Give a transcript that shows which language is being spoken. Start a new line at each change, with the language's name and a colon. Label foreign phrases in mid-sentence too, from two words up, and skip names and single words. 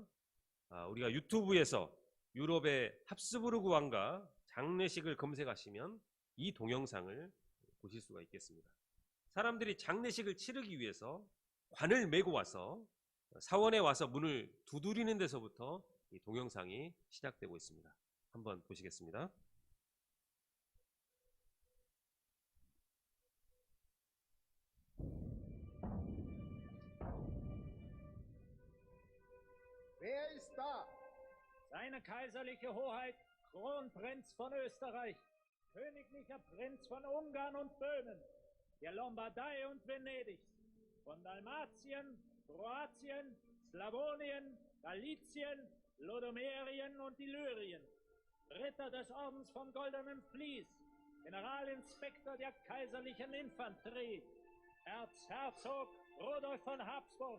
Korean: 우리가 유튜브에서 유럽의 합스부르크 왕가 장례식을 검색하시면 이 동영상을 보실 수가 있겠습니다. 사람들이 장례식을 치르기 위해서 관을 메고 와서 사원에 와서 문을 두드리는 데서부터 이 동영상이 시작되고 있습니다. 한번 보시겠습니다.
German: Wer ist da? Seine kaiserliche Hoheit, Kronprinz von Österreich, königlicher Prinz von Ungarn und Böhmen, der Lombardei und Venedigs, von Dalmatien, Kroatien, Slawonien, Galizien, Lodomerien und Illyrien, Ritter des Ordens vom Goldenen Vlies, Generalinspektor der kaiserlichen Infanterie, Erzherzog Rudolf von Habsburg.